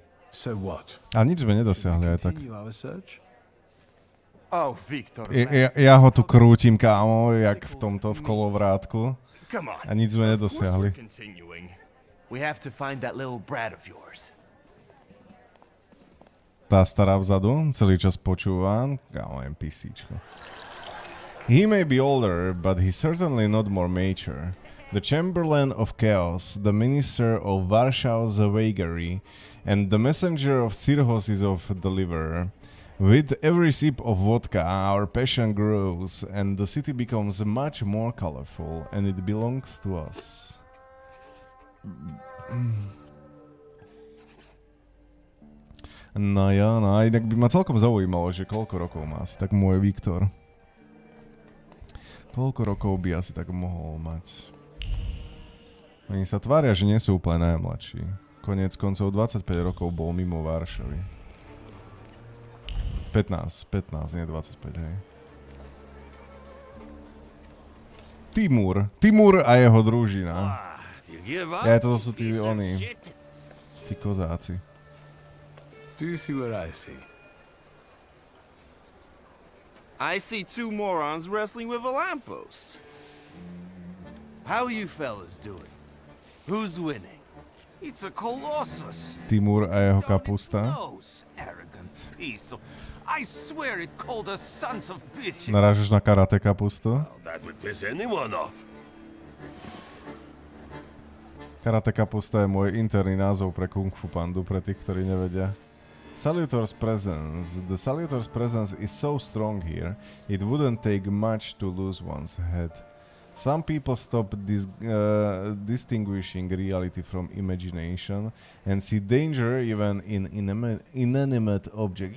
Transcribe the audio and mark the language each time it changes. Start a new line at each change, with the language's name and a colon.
English: So what?
Slovak: A nič sme nedosiahli aj tak.
English: Continue our search? Oh, Victor.
Slovak: Ja ho tu krútim, kámo, jak v tomto, v kolovrátku.
English: Come on.
Slovak: A nič sme nedosiahli.
English: We have to find that little brat of yours.
Slovak: Tá stará vzadu, celý čas počúva. Kámo, NPCčko.
English: He may be older, but he's certainly not more mature. The Chamberlain of Chaos, the Minister of Warshaw's Vagary, and the Messenger of Cirrhosis of Deliverer. With every sip of vodka, our passion grows, and the city becomes much more colorful, and it belongs to us.
Slovak: No ja, no a inak by ma celkom zaujímalo, že koľko rokov má asi tak môj Viktor. Koľko rokov by asi tak mohol mať? Oni sa tvária, že nie sú úplne najmladší. Koniec koncov 25 rokov bol mimo Varšavy. 15, nie 25, hej. Timur a jeho družina. Ja, toto sú tí oni. Tí kozáci.
English: Do you see what I see? I see two morons wrestling with a lamppost. How you fellas doing? Who's winning? It's a colossus.
Slovak: Timur a jeho kapusta.
English: Arrogant piece of... I swear it called us sons of bitches.
Slovak: Narážeš na karate kapustu?
English: That would piss anyone off.
Slovak: Karate kapusta je môj interný názov pre Kung Fu Pandu, pre tých, ktorí nevedia.
English: Salutor's presence. The Salutor's presence is so strong here, it wouldn't take much to lose one's head. Some people stop distinguishing reality from imagination and see danger even in inanimate objects.